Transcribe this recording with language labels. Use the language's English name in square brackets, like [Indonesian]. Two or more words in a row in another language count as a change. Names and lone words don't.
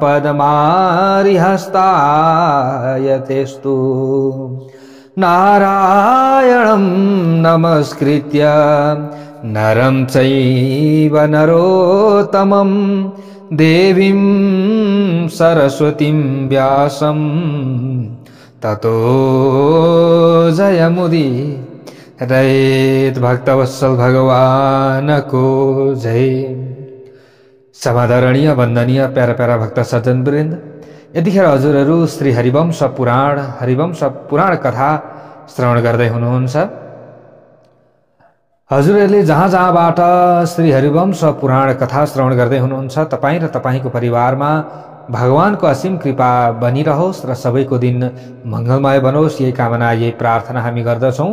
[Sanskrit] पद्मारिहस्तायतेस्तु नारायणं नमस्कृत्य नरं चैव नरोत्तमं देवीं सरस्वतीं व्यासं ततो जयमुदीरयेत्। [Nepali] भक्तवत्सल भगवान को जय। समादरणीय वन्दनीय प्यारा प्यारा भक्त सज्जन वृन्द, यतिखेर हजुरहरू श्री हरिवंश पुराण कथा श्रवण गर्दै हुनुहुन्छ। हजुरहरूले जहाँ जहाँबाट श्री हरिवंश पुराण कथा श्रवण गर्दै हुनुहुन्छ, तपाईँ र तपाईँको परिवारमा भगवानको असीम कृपा बनिरहोस् र सबैको दिन मङ्गलमय बनोस्, यही कामना यही प्रार्थना हामी गर्दछौँ।